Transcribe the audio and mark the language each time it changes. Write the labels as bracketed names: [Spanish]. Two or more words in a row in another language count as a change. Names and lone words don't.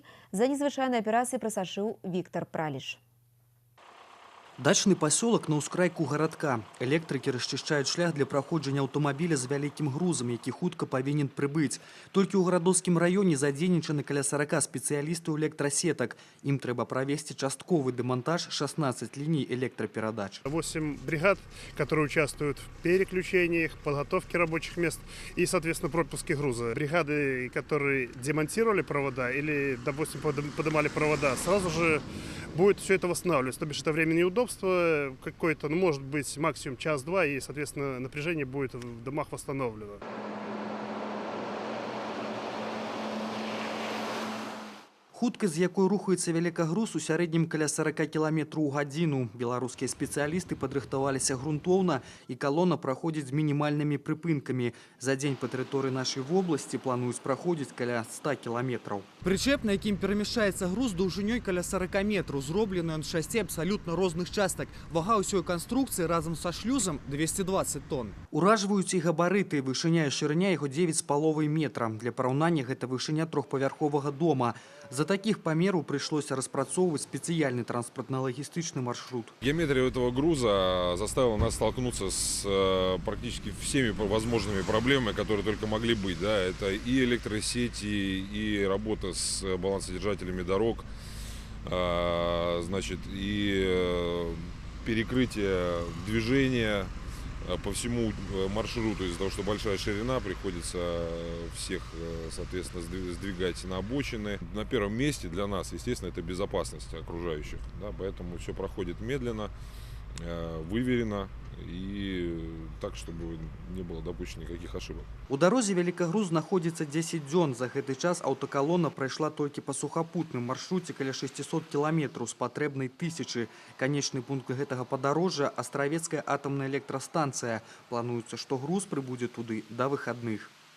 [Belarusian] За незвычайнай аперацыяй прасачыў Віктор Праліч. [Russian] Дачный поселок [Belarusian] на ўскрайку гарадка. [Russian] Электрики расчищают [Belarusian] шлях для праходжання аўтамабіля з вялікім грузам, які хутка павінен прыбыць. Толькі ў гарадоцкім раёне задзейнічаны каля 40 спецыялістаў электрасетак. Ім трэба правесці частковы демонтаж 16 [Russian] линий электропередач. 8 бригад, которые участвуют в переключениях, подготовке рабочих мест и, соответственно, пропуске груза. Бригады, которые демонтировали провода или, допустим, поднимали провода, сразу же будет все это восстанавливаться. То бишь это время неудобства какое-то, может быть, максимум час-два, и, соответственно, напряжение будет в домах восстановлено. [Belarusian] Хуткасць, з якой рухаецца вялікагруз, у сярэднім каля 40 км ў гадзіну. Беларускія спецыялісты падрыхтаваліся грунтоўна, і калона праходзіць з мінімальнымі прыпынкамі. За дзень па тэрыторыі нашай вобласці плануюць праходзіць каля 100 км. Прычэп, на якім перамяшчаецца груз, даўжынёй каля 40 метраў, зроблены ён з 6 абсалютна розных частак. Вага ўсёй канструкцыі разам са шлюзам 220 тонн. Уражваюць і габарыты. Вышыня і шырыня яго 9,5 метра. Для параўнання гэта вышыня трохпавярховага дома. За таких памераў прыйшлося распрацоўваць спецыяльны [Russian] транспортно-логистичный маршрут. Геометрия этого груза заставила нас столкнуться с практически всеми возможными проблемами, которые только могли быть. Да? Это и электросети, и работа с балансодержателями дорог, значит, и перекрытие движения по всему маршруту. Из-за того, что большая ширина, приходится всех, соответственно, сдвигать на обочины. На первом месте для нас, естественно, это безопасность окружающих. Да, поэтому все проходит медленно, выверено и так, чтобы не было допущено никаких ошибок. [Belarusian] У дарозе вялікагруз знаходзіцца 10 дзён. За гэты час аўтакалона прайшла толькі па сухапутным маршруце каля 600 км з патрэбнай 1000. Канечны пункт гэтага падарожжа – Астравецкая атомная электростанция. Плануецца, што груз прыбудзе туды да выхадных.